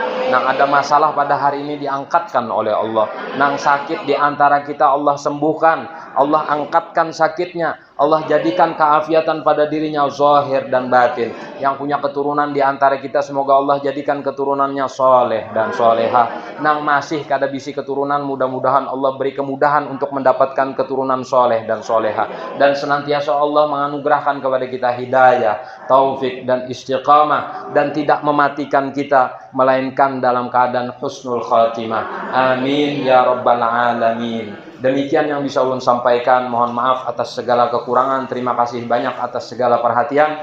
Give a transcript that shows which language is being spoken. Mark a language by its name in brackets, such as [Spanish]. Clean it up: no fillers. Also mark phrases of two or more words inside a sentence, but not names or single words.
[Indonesian] Nang ada masalah pada hari ini diangkatkan oleh Allah. Nang sakit di antara kita Allah sembuhkan. Allah angkatkan sakitnya. Allah jadikan keafiatan pada dirinya zahir dan batin. Yang punya keturunan di antara kita semoga Allah jadikan keturunannya soleh dan soleha. Nang masih [Banjar] kada bisi [Indonesian] keturunan, mudah-mudahan Allah beri kemudahan untuk mendapatkan keturunan soleh dan soleha. Dan senantiasa Allah menganugerahkan kepada kita hidayah, taufik dan istiqamah, dan tidak mematikan kita melainkan dalam keadaan [Arabic] حسن الخاتمة. آمين يا رب العالمين. [Indonesian] Demikian yang bisa ulun sampaikan. Mohon maaf atas segala kekurangan. Terima kasih banyak atas segala perhatian.